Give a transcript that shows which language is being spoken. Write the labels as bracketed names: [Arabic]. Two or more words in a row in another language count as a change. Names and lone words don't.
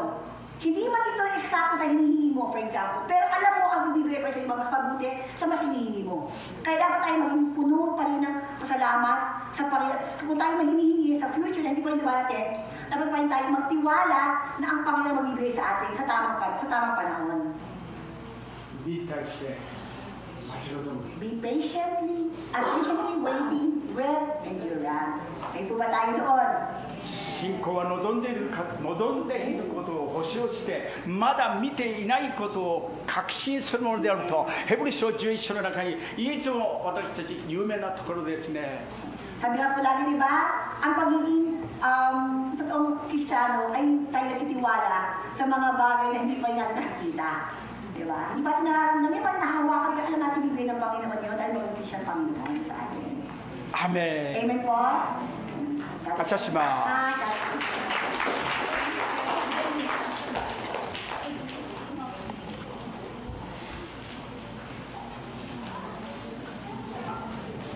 [Filipino] Hindi man ito eksakto sa hinihingi mo, [English] for example, [Filipino] pero alam mo ang bibigay pa sa iba, mas mabuti sa mas hinihingi mo. Kaya dapat tayo maging puno pa rin ng pasalamat sa Panginoon. Kung tayo mahinihingi sa future na hindi pa rin dumarating, dapat pa rin tayo magtiwala na ang Panginoon magbibigay sa atin sa tamang panahon. [English] Be patiently waiting with endurance. [Filipino] Ay po ba tayo doon? [Japanese] 信仰は望んでいることを保証して、まだ見ていないことを確信するものであると、ヘブル書11章の中にいつも私たち有名なところですね。 [Filipino] Sabi nga po lagi, di ba, ang pagiging totoong Kristiyano ay tayo nagtitiwala sa mga bagay na hindi pa natin nakikita. Di ba? Hindi pa natin nararamdaman, di ba nahawakan, pero alam natin bibigay ng Panginoon yun dahil magiging siyang Panginoon sa atin. Amen. Amen po. [Japanese] 感謝します。 [Filipino] Amen.